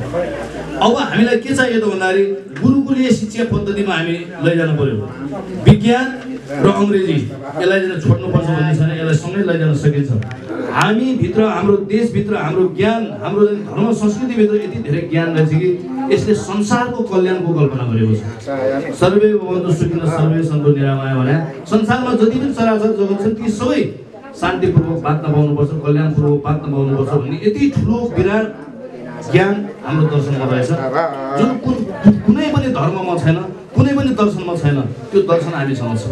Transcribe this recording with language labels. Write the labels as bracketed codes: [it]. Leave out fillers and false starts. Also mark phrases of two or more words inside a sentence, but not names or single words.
[ne] अब हामीलाई के चाहियो त भन्दाखेरि गुरुकुलीय शिक्षा पद्धतिमा हामी लैजानु पर्यो। विज्ञान र अङ्ग्रेजी यसलाई चाहिँ छोड्नुपर्छ भन्ने छैन, यसलाई सँगै लैजान सकिन्छ। हामीभित्र, हाम्रो देशभित्र, हाम्रो ज्ञान, हाम्रो धर्म संस्कृतिभित्र यति धेरै ज्ञान रहेछ कि यसले संसारको कल्याणको कल्पना गरेको छ। [sa] सर्वे भवन्तु सुखिनः सर्वे सन्तु निरामया [ne] भने संसारमा जति पनि चराचर जगत छन् ती सबै शान्तिपूर्वक बाँच्न पाउनुपर्छ, कल्याणपूर्वक बाँच्न पाउनुपर्छ भन्ने यति ठुलो विराट ज्ञान हाम्रो दर्शनमा रहेछ, जुन कुनै पनि धर्ममा छैन, कुनै पनि दर्शनमा छैन। त्यो दर्शन हामीसँग छ।